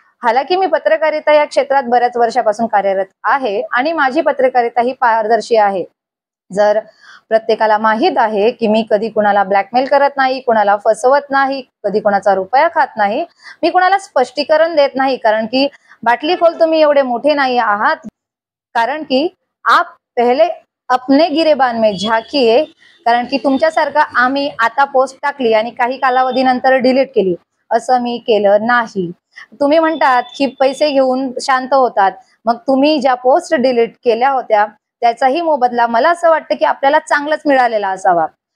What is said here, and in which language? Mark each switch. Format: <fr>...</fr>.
<mr>हालाकी मी पत्रकारिता या क्षेत्रात बऱ्याच वर्षापासून कार्यरत आहे आणि माझी पत्रकारिता ही पारदर्शी आहे। जर प्रत्येकाला माहित आहे की मी कधी कुणाला ब्लॅकमेल करत नाही, कुणाला फसवत नाही, कधी कुणाचा रुपया खात नाही, मी कुणाला स्पष्टीकरण देत नाही। कारण की बाटली खोल तुम्ही एवढे मोठे नाही आहात, कारण की</mr> <hi>आप पहले अपने गिरेबान में झाकिये।</hi> <mr>कारण की तुमच्यासारखं आम्ही आता पोस्ट टाकली आणि काही कालावधीनंतर डिलीट केली असं मी केलं नाही। तुम्ही म्हणतात की पैसे घेऊन शांत होतात, मग तुम्ही ज्या पोस्ट डिलीट केल्या होत्या त्याचाही मोबदला मला असं वाटतं की आपल्याला चांगलाच मिळालेला असावा।</mr>